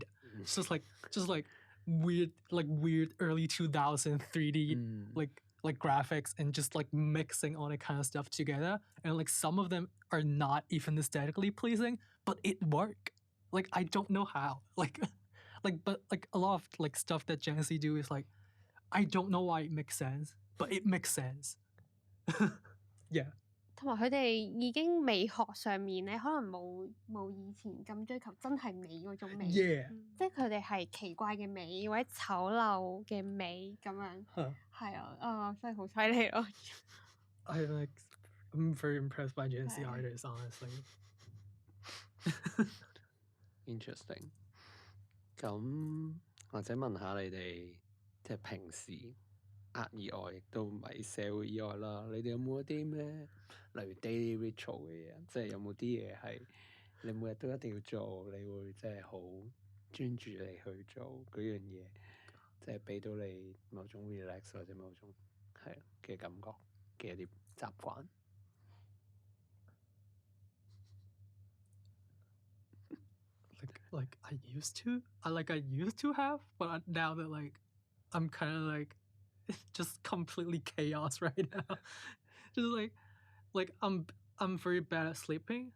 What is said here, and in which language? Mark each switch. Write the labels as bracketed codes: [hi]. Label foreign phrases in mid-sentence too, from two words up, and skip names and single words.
[en] It's just like weird early 2000 3D like graphics and just like mixing all that kind of stuff together. And like some of them are not even aesthetically pleasing, but it work. Like I don't know how. Like but like a lot of like stuff that Gen Z do is like I don't know why it makes sense, but it makes sense. Yeah. [yue] 同埋佢哋已經美學上面咧，可能冇以前咁追求真係美嗰種美 [en] Yeah. [yue] 即係佢哋係奇怪嘅美或者醜陋嘅美咁樣，係啊，所以好犀利咯。 [en] I'm very impressed by Gen Z artists, honestly. Interesting. [yue] 咁或者問下你哋，即係平時art以外，亦都唔係社會以外啦。你哋有冇一啲咩，例如 [en] daily ritual [yue] 嘅嘢？即係有冇啲嘢係你每日都一定要做，你會即係好專注嚟去做嗰樣嘢，即係俾到你某種 relax 或者某種嘅感覺嘅一啲習慣。 [en] Like I used to have, but now that like I'm kind of like just completely chaos right now. Just like I'm very bad at sleeping.